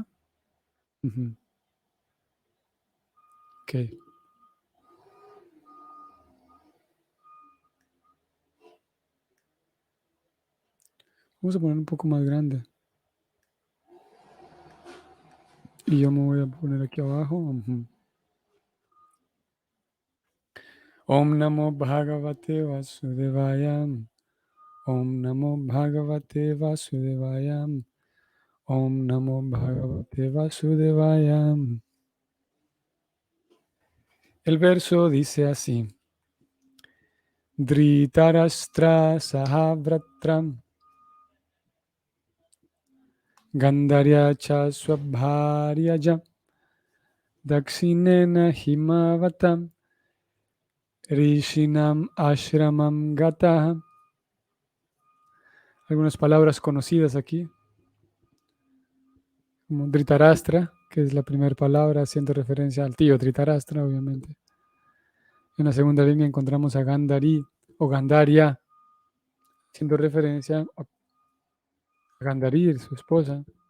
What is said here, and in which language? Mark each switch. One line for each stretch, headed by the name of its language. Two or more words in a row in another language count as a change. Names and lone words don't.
Spanish: Ujú. Ok. Vamos a poner un poco más grande. Y yo me voy a poner aquí abajo. Ujú.
Sanskrit: ॐ नमो भगवते वासुदेवाय. ॐ नमो भगवते वासुदेवाय. ॐ नमो भगवते वासुदेवाय.
Spanish: El verso dice así.
Sanskrit: धृतराष्ट्र सहव्रत्रम् गान्धार्य च स्वभार्यज दक्षिणेन हिमवतम् ऋषीणाम् आश्रमम् गतः.
Spanish: Algunas palabras conocidas aquí, como Dhritarashtra, que es la primera palabra haciendo referencia al tío Dhritarashtra, obviamente. En la segunda línea encontramos a Gandhari o Gandharya, haciendo referencia a Gandhari, su esposa.